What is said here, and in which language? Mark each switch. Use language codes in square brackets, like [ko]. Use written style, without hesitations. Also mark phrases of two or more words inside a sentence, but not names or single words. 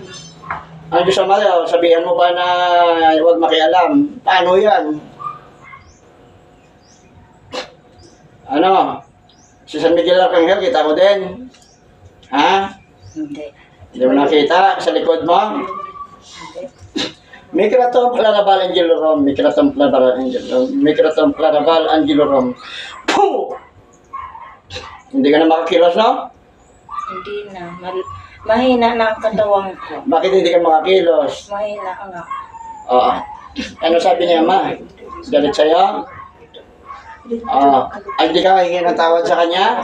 [tl] Kailan yan? Ang Diyos Ama, sabihan mo ba na huwag makialam? Paano yan? Ano? Si San Miguel Arcangel, kita mo din? Ha? Hindi. Hindi mo nakita sa likod mo? [la] Mikratom Claraval Angelorum, Mikratom Claraval Angelorum, Mikratom Claraval Angelorum. Puh! [tl] Hindi ka na makakilos, no? Hindi na. Mahina na ang katawan ko. Bakit hindi ka makakilos? Mahina nga. Oo. Ano sabi niya, Ma? Galit sa'yo? Oo. Ay, hindi ka hingi ng tawad sa kanya?